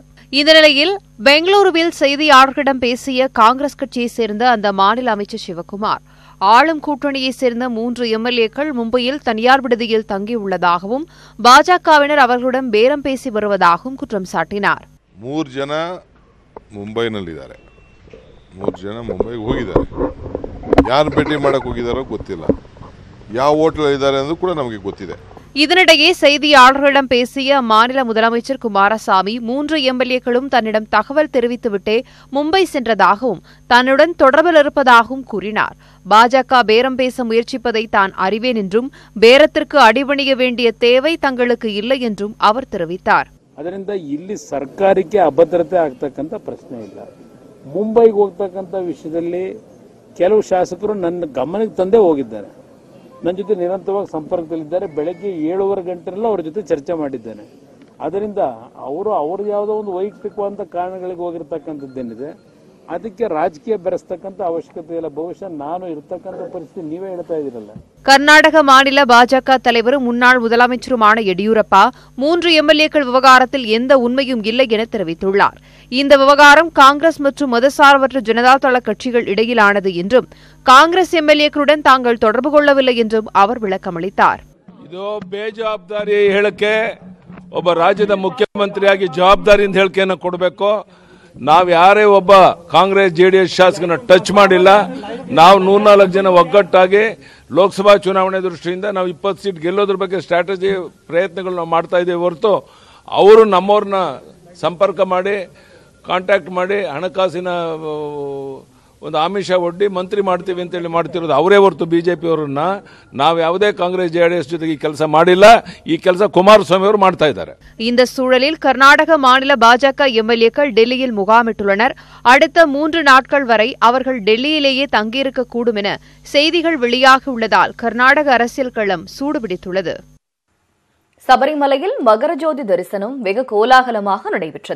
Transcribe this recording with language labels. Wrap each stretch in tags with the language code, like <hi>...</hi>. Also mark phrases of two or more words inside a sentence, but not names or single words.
<ta>இந்த நிலையில் பெங்களூருவில் செய்தியாளர்களிடம் பேசிய காங்கிரஸ் கட்சியைச் சேர்ந்த அந்த மாநில அமைச்சர் சிவக்குமார், ஆளும் கூட்டணியைச் சேர்ந்த 3 எம்எல்ஏக்கள் மும்பையில் தனியார் விடுதியில் தங்கியுள்ளதாகவும் பாஜகவினர் அவர்களுடன் பேரம் பேசி வருவதாகவும் குற்றம் சாட்டினார்.</ta> <kn>3 ಜನ ಮುಂಬೈನಲ್ಲಿದ್ದಾರೆ, 3 ಜನ ಮುಂಬೈಗೆ ಹೋಗಿದ್ದಾರೆ. ಯಾರು ಭೇಟಿ ಮಾಡಕ್ಕೆ ಹೋಗಿದ್ದಾರೋ ಗೊತ್ತಿಲ್ಲ, ಯಾವ ಹೋಟೆಲ್ ಇದ್ದಾರೆ ಅನ್ನೋದು ಕೂಡ ನಮಗೆ ಗೊತ್ತಿದೆ.</kn> <ta>இதனிடையே செய்தியாளர்களிடம் பேசிய அம்மாநில முதலமைச்சர் குமாரசாமி 3 எம்எல்ஏக்களும் தன்னிடம் தகவல் தெரிவித்துவிட்டே மும்பை சென்றதாகவும் தன்னுடன் தொடர்பில் இருப்பதாகவும் கூறினார். பாஜக பேரம் பேச முயற்சிப்பதை தான் அறிவேன் என்றும் பேரத்திற்கு அடிபணிய வேண்டிய தேவை தங்களுக்கு இல்லை என்றும் அவர் தெரிவித்தார்.</ta> <kn>ಅದರಿಂದ ಇಲ್ಲಿ ಸರ್ಕಾರಕ್ಕೆ ಅಭದ್ರತೆ ಆಗ್ತಕ್ಕಂಥ ಪ್ರಶ್ನೆ ಇಲ್ಲ. ಮುಂಬೈಗೆ ಹೋಗ್ತಕ್ಕಂಥ ವಿಷಯದಲ್ಲಿ ಕೆಲವು ಶಾಸಕರು ನನ್ನ ಗಮನಕ್ಕೆ ತಂದೆ ಹೋಗಿದ್ದಾರೆ, ನನ್ನ ಜೊತೆ ನಿರಂತರವಾಗಿ ಸಂಪರ್ಕದಲ್ಲಿದ್ದಾರೆ. ಬೆಳಗ್ಗೆ 7:30 ಗಂಟೆಲ್ಲ ಅವ್ರ ಜೊತೆ ಚರ್ಚೆ ಮಾಡಿದ್ದೇನೆ. ಅದರಿಂದ ಅವ್ರದ್ದು ಯಾವುದೋ ಒಂದು ವೈಯಕ್ತಿಕವಾದ ಕಾರಣಗಳಿಗೆ ಹೋಗಿರ್ತಕ್ಕಂಥದ್ದೇನಿದೆ, ಅದಕ್ಕೆ ರಾಜಕೀಯ ಬೆರೆಸ್ತಕ್ಕಂಥ ಅವಶ್ಯಕತೆ ಇಲ್ಲ. ಬಹುಶಃ ನಾನು ಇರತಕ್ಕಂಥ ಪರಿಸ್ಥಿತಿ ನೀವೇ ಹೇಳ್ತಾ ಇದ್ದೀರಲ್ಲ.</kn> <ta>கர்நாடக மாநில பாஜக தலைவரும் முன்னாள் முதலமைச்சருமான எடியூரப்பா 3 எம்எல்ஏக்கள் விவகாரத்தில் எந்த உண்மையும் இல்லை என தெரிவித்துள்ளார். இந்த விவகாரம் காங்கிரஸ் மற்றும் மதசார்பற்ற ஜனதாதள கட்சிகள் இடையிலானது என்றும் காங்கிரஸ் எம்எல்ஏக்களுடன் தாங்கள் தொடர்பு கொள்ளவில்லை என்றும் அவர் விளக்கமளித்தார்.</ta> <kn>ಇದು ಬೇಜವಾಬ್ದಾರಿ ಹೇಳಿಕೆ, ಒಬ್ಬ ರಾಜ್ಯದ ಮುಖ್ಯಮಂತ್ರಿಯಾಗಿ ಜವಾಬ್ದಾರಿಯಿಂದ ಹೇಳಿಕೆಯನ್ನು ಕೊಡಬೇಕು. ನಾವು ಯಾರೇ ಒಬ್ಬ ಕಾಂಗ್ರೆಸ್ ಜೆಡಿಎಸ್ ಶಾಸಕನ ಟಚ್ ಮಾಡಿಲ್ಲ. ನಾವು 104 ಜನ ಒಗ್ಗಟ್ಟಾಗಿ ಲೋಕಸಭಾ ಚುನಾವಣೆ ದೃಷ್ಟಿಯಿಂದ ನಾವು 20 ಸೀಟ್ ಗೆಲ್ಲೋದ್ರ ಬಗ್ಗೆ ಸ್ಟ್ರಾಟಜಿ ಪ್ರಯತ್ನಗಳು ನಾವು ಮಾಡ್ತಾ ಇದ್ದೇವೆ ಹೊರತು ಅವರು ನಮ್ಮವ್ರನ್ನ ಸಂಪರ್ಕ ಮಾಡಿ ಕಾಂಟ್ಯಾಕ್ಟ್ ಮಾಡಿ ಹಣಕಾಸಿನ ಒಂದು ಆಮಿಷ ಒಡ್ಡಿ ಮಂತ್ರಿ ಮಾಡ್ತೀವಿ ಅಂತೇಳಿ ಮಾಡ್ತಿರೋದು ಅವರೇ ಹೊರತು ಬಿಜೆಪಿ ಅವರನ್ನ ನಾವು ಯಾವುದೇ ಕಾಂಗ್ರೆಸ್ ಜೆಡಿಎಸ್ ಜೊತೆಗೆ ಈ ಕೆಲಸ ಮಾಡಿಲ್ಲ. ಈ ಕೆಲಸ ಕುಮಾರಸ್ವಾಮಿ ಅವರು ಮಾಡ್ತಾ ಇದ್ದಾರೆ.</kn> <ta>இந்த சூழலில் கர்நாடக மாநில பாஜக எம்எல்ஏக்கள் டெல்லியில் முகாமிட்டுள்ளனர். அடுத்த 3 நாட்கள் வரை அவர்கள் டெல்லியிலேயே தங்கியிருக்கக்கூடும் என செய்திகள் வெளியாகியுள்ளதால் கர்நாடக அரசியல் களம் சூடுபிடித்துள்ளது. சபரிமலையில் மகரஜோதி தரிசனம் வெகு கோலாகலமாக நடைபெற்றது.</ta>